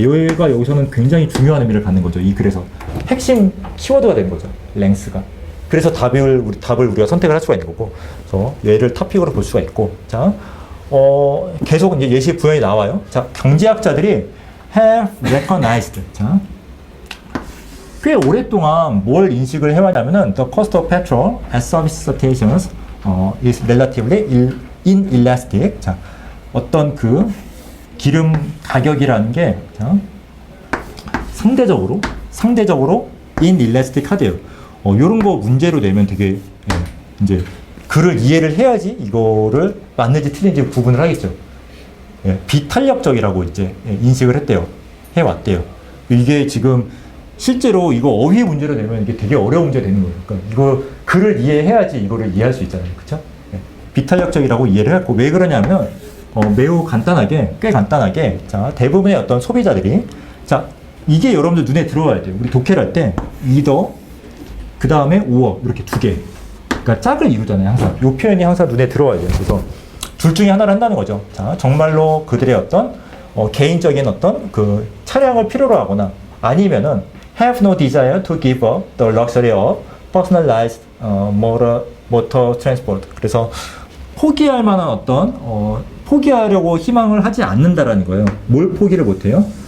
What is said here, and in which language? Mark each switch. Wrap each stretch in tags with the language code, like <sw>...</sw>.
<ko>얘가 여기서는 굉장히 중요한 의미를 갖는 거죠. 그래서 핵심 키워드가 되는 거죠. 렌스가. 그래서 답을 우리가 선택을 할 수가 있는 거고, 그래서 얘를 토픽으로 볼 수가 있고, 자, 계속 이제 예시 부연이 나와요. 자, 경제학자들이</ko> <en>have recognized.</en> <ko>자, 꽤 오랫동안 뭘 인식을 해왔냐면은</ko> <en>the cost of petrol at service stations is relatively inelastic.</en> <ko>자, 어떤 기름 가격이라는 게 상대적으로 inelastic 하대요. 요런 거 문제로 내면 되게 이제 글을 이해를 해야지 이거를 맞는지 틀린지 구분을 하겠죠. 비탄력적이라고 이제 인식을 해왔대요. 이게 지금 실제로 이거 어휘 문제로 내면 이게 되게 어려운 문제 되는 거예요. 그러니까 이거 글을 이해해야지 이거를 이해할 수 있잖아요. 그쵸? 비탄력적이라고 이해를 했고, 왜 그러냐면 매우 꽤 간단하게, 자, 대부분의 어떤 소비자들이, 자, 이게 여러분들 눈에 들어와야 돼요. 우리 독해를 할 때 either 그 다음에 or 이렇게 두 개, 그러니까 짝을 이루잖아요. 항상 이 표현이 항상 눈에 들어와야 돼요. 그래서 둘 중에 하나를 한다는 거죠. 자, 정말로 그들의 어떤 개인적인 어떤 차량을 필요로 하거나, 아니면은</ko> <en>have no desire to give up the luxury of personalized motor transport.</en> <ko>그래서 포기할 만한 어떤 포기하려고 희망을 하지 않는다라는 거예요. 뭘 포기를 못해요?</ko>